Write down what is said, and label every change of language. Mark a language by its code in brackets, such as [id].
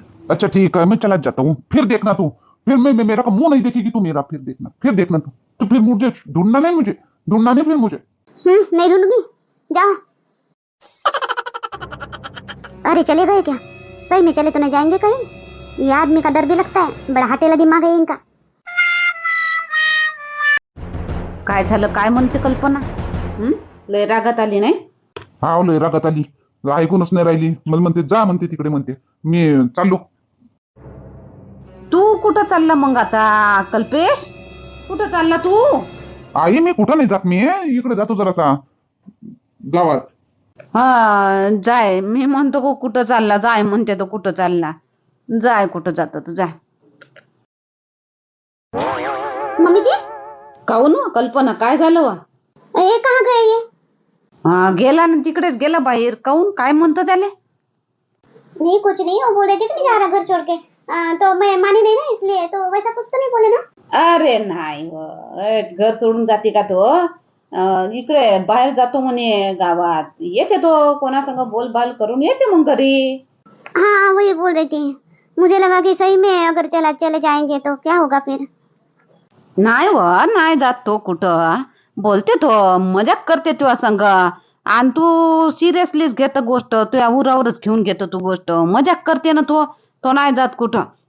[hi] अच्छा ठीक है, मैं चला जाता हूँ, फिर देखना तू, फिर मैं मेरा का मुंह नहीं देखेगी तू मेरा, फिर देखना तू, तो फिर मुझे ढूंढना नहीं फिर मुझे। नहीं ढूंढूंगी, जाओ। अरे चले गए क्या? सही में चले तो नहीं जाएंगे कहीं? ये आदमी का डर भी लगता है, बड़ा हटेला दिमाग आहे इनका। [mr] काय झालं, काय म्हणते कल्पना? लय रागात आली नाही? हा लय रागात आली, ऐकूनच नाही राहिली, मला म्हणते जा, म्हणते तिकडे, म्हणते मी चाललो. तू कुठं चालला मग आता कल्पेश? कुठं चालला तू? आई मी कुठं नाही जात, मी इकडे जातो जरासा गावात. हा जाय, मी म्हणतो को कुठं चालला, जाय म्हणते तो कुठं चालला, जाय कुठं जात तर जाय. [hi] मम्मी जी, [mr] काहून कल्पना, काय झालं वा? [hi] ये कहाँ गए ये? [mr] गेला ना, तिकडेच गेला बाहेर. काहून, काय म्हणतो त्याले? [hi] नहीं कुछ नहीं, वो बोल रहे थे कि नहीं जा रहा घर छोड़ के, तो मैं मानी नहीं ना, इसलिए। तो वैसा कुछ तो नहीं बोले ना? [mr] अरे नाही व, घर सोडून जाते का तो? इकडे बाहेर जातो म्हणे गावात, येते तो कोणासंग बोलबाल करून येते मग घरी. [hi] हाँ वही बोल रही थी, मुझे लगा कि सही में अगर चले जाएंगे तो क्या होगा फिर। [mr] नाही व, नाही जात तो कुठं, बोलते तो, मजाक करते तुझ्या संग. आणि तू सिरियसलीच घेत गोष्ट, तुझ्या उरावरच घेऊन घेतो तू गोष्ट, मजाक करते ना तो नाही जात कुठं.